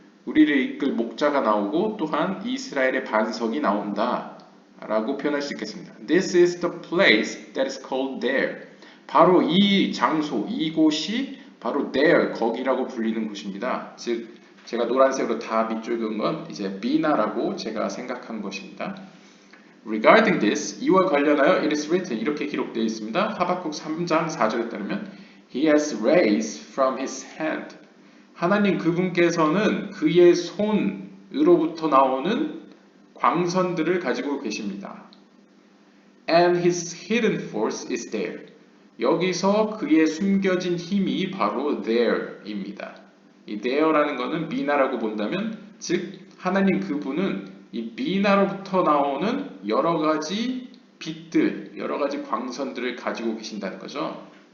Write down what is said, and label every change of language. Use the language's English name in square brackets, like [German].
[Korean] 우리를 이끌 목자가 나오고 또한 이스라엘의 반석이 나온다 라고 표현할 수 있겠습니다. [English] This is the place that is called there. [Korean] 바로 이 장소, 이곳이 바로 there, 거기라고 불리는 곳입니다. 즉 제가 노란색으로 다 밑줄 그은 건 이제 비나라고 제가 생각한 것입니다. [English] Regarding this, [Korean] 이와 관련하여 [English] it is written, [Korean] 이렇게 기록되어 있습니다. 하박국 3장 4절에 따르면 [English] He has raised from his hand. [Korean] 하나님 그분께서는 그의 손으로부터 나오는 광선들을 가지고 계십니다. [English] And his hidden force is there. [Korean] 여기서 그의 숨겨진 힘이 바로 there입니다. 이 there라는 것은 비나라고 본다면, 즉 하나님 그분은 이 비나로부터 나오는 여러 가지 빛들, 여러 가지 광선들을 가지고 계신다는 거죠.